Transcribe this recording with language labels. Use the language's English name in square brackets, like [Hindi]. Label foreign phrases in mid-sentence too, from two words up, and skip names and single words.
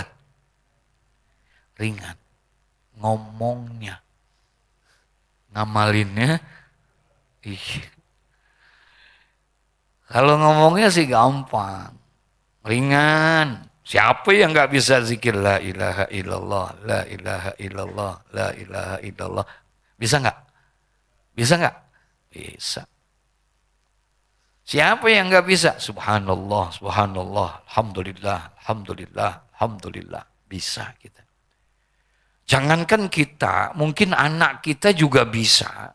[Indonesian] Ringan. Ngomongnya. Ngamalinnya. Ih. Kalau ngomongnya sih gampang. Ringan. Siapa yang nggak bisa zikir [Arabic] لا إله إلا الله, لا إله إلا الله, لا إله إلا الله. [Indonesian] Bisa nggak? Bisa nggak? Bisa. Siapa yang nggak bisa? [Arabic] سبحان الله، سبحان الله، الحمد لله، الحمد لله، الحمد لله. [Indonesian] Bisa kita. Jangankan kita, mungkin anak kita juga bisa.